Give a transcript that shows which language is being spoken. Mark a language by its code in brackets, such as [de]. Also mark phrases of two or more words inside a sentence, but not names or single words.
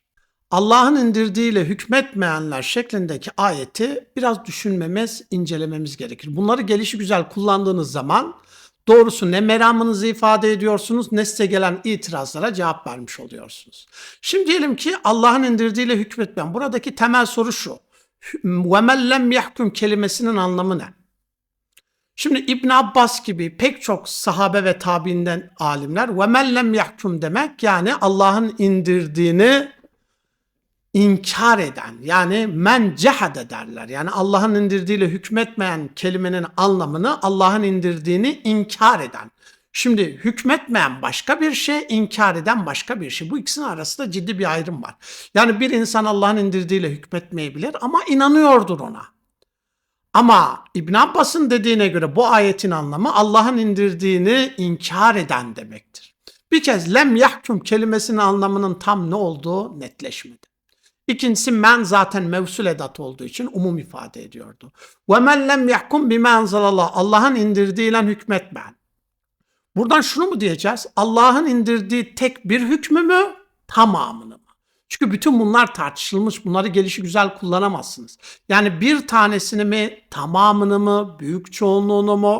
[tr] Allah'ın indirdiğiyle hükmetmeyenler şeklindeki ayeti biraz düşünmemiz, incelememiz gerekir. Bunları gelişigüzel kullandığınız zaman doğrusu ne meramınızı ifade ediyorsunuz ne size gelen itirazlara cevap vermiş oluyorsunuz. Şimdi diyelim ki Allah'ın indirdiğiyle hükmetmeyen. Buradaki temel soru şu. [ar] وَمَنْ لَمْ يَحْكُمْ [tr] kelimesinin anlamı ne? Şimdi İbn Abbas gibi pek çok sahabe ve tabiinden alimler [ar] وَمَنْ لَمْ يَحْكُمْ [tr] demek yani Allah'ın indirdiğini inkar eden yani [ar] من جحد [tr] derler. Yani Allah'ın indirdiğiyle hükmetmeyen kelimenin anlamını Allah'ın indirdiğini inkar eden. Şimdi hükmetmeyen başka bir şey, inkar eden başka bir şey. Bu ikisinin arasında ciddi bir ayrım var. Yani bir insan Allah'ın indirdiğiyle hükmetmeyebilir ama inanıyordur ona. Ama İbn Abbas'ın dediğine göre bu ayetin anlamı Allah'ın indirdiğini inkar eden demektir. Bir kez [ar] لم يحكم [tr] kelimesinin anlamının tam ne olduğu netleşmedi. İkincisi men zaten mevsul edat olduğu için umum ifade ediyordu. [ar] وَمَنْ لَمْ يَحْكُمْ بِمَا أَنْزَلَ [tr] Allah'ın indirdiğiyle hükmetmeyen. Buradan şunu mu diyeceğiz? Allah'ın indirdiği tek bir hükmü mü? Tamamını mı? Çünkü bütün bunlar tartışılmış. Bunları gelişigüzel kullanamazsınız. Yani bir tanesini mi, tamamını mı, büyük çoğunluğunu mu?